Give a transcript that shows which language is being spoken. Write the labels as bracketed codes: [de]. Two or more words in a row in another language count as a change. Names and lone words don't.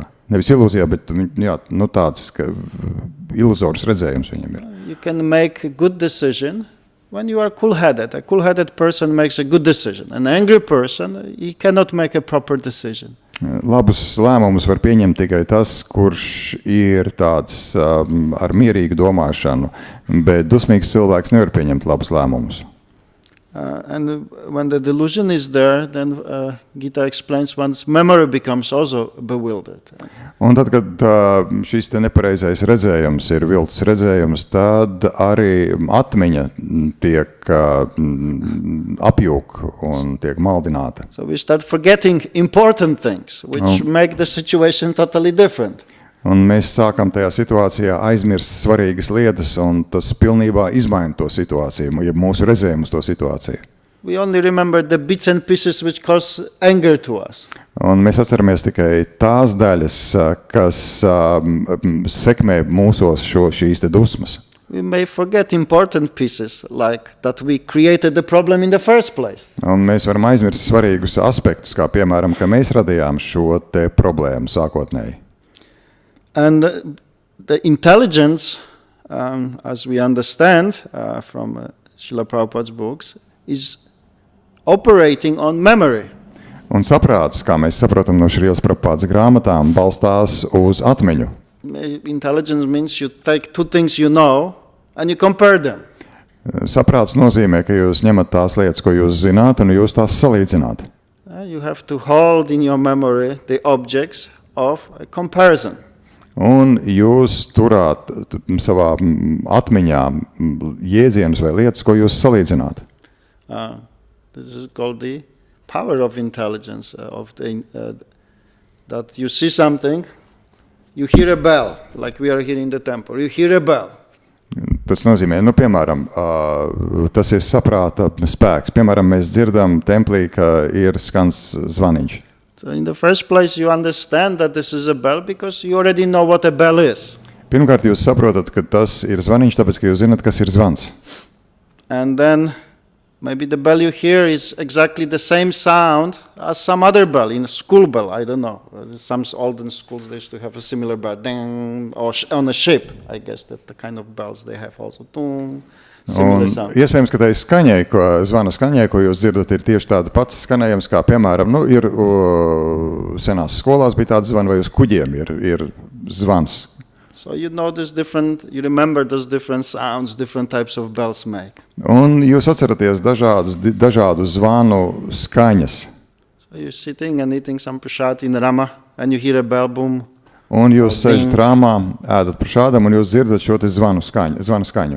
[lv] Nevis ilūzijā, bet tāds iluzors redzējums viņam ir. [en] You can make a good decision when you are cool-headed. A cool-headed person makes a good decision. An angry person, he cannot make a proper decision. [lv] Labus lēmumus var pieņemt tikai tas, kurš ir tāds ar mierīgu domāšanu, bet dusmīgs cilvēks nevar pieņemt labus lēmumus. [en] And when the delusion is there, then Gita explains one's memory becomes also bewildered. [lv] Un tad, kad šis nepareizais redzējums ir viltus redzējums, tad arī atmiņa tiek apjūk un tiek maldināta. [en] So we start forgetting important things, which make the situation totally different. [lv] Un mēs sākam tajā situācijā aizmirst svarīgas lietas, un tas pilnībā izmaina to situāciju, ja mūsu redzējumu uz to situāciju. [en] We only remember the bits and pieces which cause anger to us. [lv] Un mēs atceramies tikai tās daļas, kas sekmē mūsos šīs dusmas. [en] We may forget important pieces, like that we created the problem in the first place. [lv] Un mēs varam aizmirst svarīgus aspektus, kā piemēram, ka mēs radījām šo problēmu sākotnēji. [en] And the intelligence, as we understand from Srila Prabhupada's books, is operating on memory. [lv] Un saprāts, kā mēs saprotam no Srilas Prabhupādas grāmatām, balstās uz atmiņu. [en] Intelligence means you take two things you know and you compare them. [lv] Saprāts nozīmē, ka jūs ņemat tās lietas, ko jūs zināt, un jūs tās salīdzināt. [en] You have to hold in your memory the objects of a comparison. [lv] Un jūs turāt savā atmiņā jēdzienus vai lietas, ko jūs salīdzināt. [en] This is called the power of intelligence, that you see something, you hear a bell, like we are here in the temple. You hear a bell. [lv] Tas nozīmē, piemēram, tas ir saprāta spēks. Piemēram, mēs dzirdam templī, ka ir skans zvaniņš. [en] So in the first place, you understand that this is a bell because you already know what a bell is. [lv] Pirmkārt, jūs saprotat, ka tas ir zvaniņš, tāpēc, ka jūs zinat, kas ir zvans. [en] And then maybe the bell you hear is exactly the same sound as some other bell, in a school bell, I don't know. Some olden schools, they used to have a similar bell, ding, or on a ship, I guess, that the kind of bells they have also. Tung, similar sound. [lv] Iespējams, ka tai skaņai, zvana skaņai, ko jūs dzirdat, ir tieši tāda pats skanējums, kā, piemēram, ir senās skolās bija tāds zvani, vai uz kuģiem ir zvans. [en] So you remember those different sounds, different types of bells make. [lv] Un jūs atceraties dažādu zvanu skaņas. [en] So you're sitting and eating some prasad in Rama, and you hear a bell boom. [lv] Un jūs sēžat Rāmā, ēdat prašādam, un jūs dzirdat šo te zvanu skaņu.